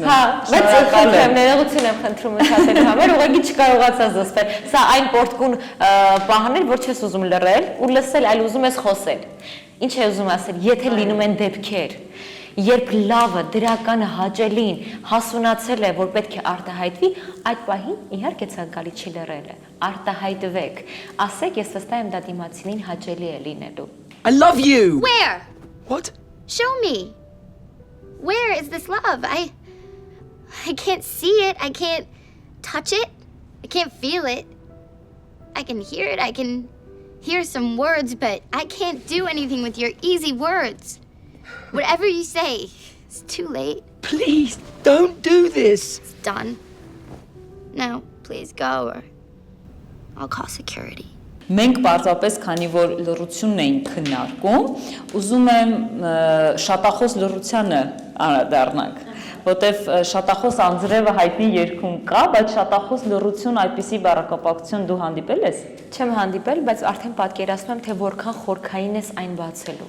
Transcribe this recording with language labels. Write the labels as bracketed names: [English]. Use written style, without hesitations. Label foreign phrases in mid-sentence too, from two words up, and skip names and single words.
[Armenian] Հա, բայց խնդրեմ, ներողություն եմ խնդրում ընդհատելու համար, ուղղակի չկարողացա զսպել։ Սա այն պորտկուն պահան էր, որ չես ուզում լռել ու լսել, այլ ուզում ես խոսել։ Ինչ է ուզում ասել, եթե լինում են դեպքեր, երբ լավը, դրականը, հաճելին հասունացել է, որ պետք է արտահայտվի, այդ պահին իհարկե ցանկալի չի լռելը։ Արտահայտվեք։ Ասեք, ես վստահ եմ դա դիմացինին հաճելի է լինելու։ [English] I love you! Where? What? Show me. Where is this love? I can't see it. I can't touch it. I can't feel it. I can hear it. I can hear some words, but I can't do anything with your easy words. Whatever you say, it's too late. Please, don't do this! It's done. Now, please go or I'll call security. [Armenian] Մենք պարզապես քանի որ լռությունն էինք քննարկում, ուզում եմ շատախոս լռությանը անդրադառնանք, որտեվ շատախոս անձրևը հայտնի երգում կա, բայց շատախոս լռություն այդպիսի բառակապակցություն դու հանդիպել ես։ Չեմ հանդիպել, բայց արդեն պատկերացնում եմ, թե որքան խորքային ես այն բացելու։